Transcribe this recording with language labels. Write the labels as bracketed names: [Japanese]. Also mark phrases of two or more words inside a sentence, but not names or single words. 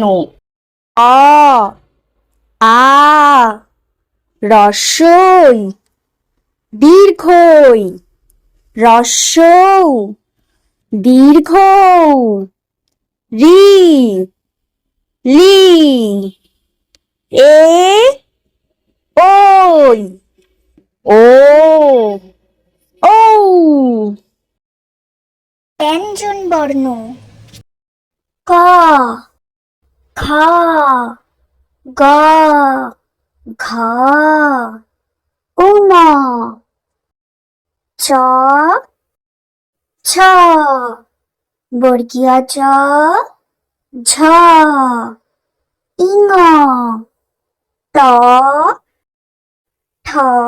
[Bangla] অ, আ, রস্বই, দীর্ঘই, রস্বৌ, দীর্ঘ, রি, লি, এ, ওই, ও, ঔ। ব্যঞ্জন বর্ণ ক, খ, গ, ঘ, ঙ, চ, ছ, বর্গীয় জ, ঝ, ইঙ, ট, ঠ,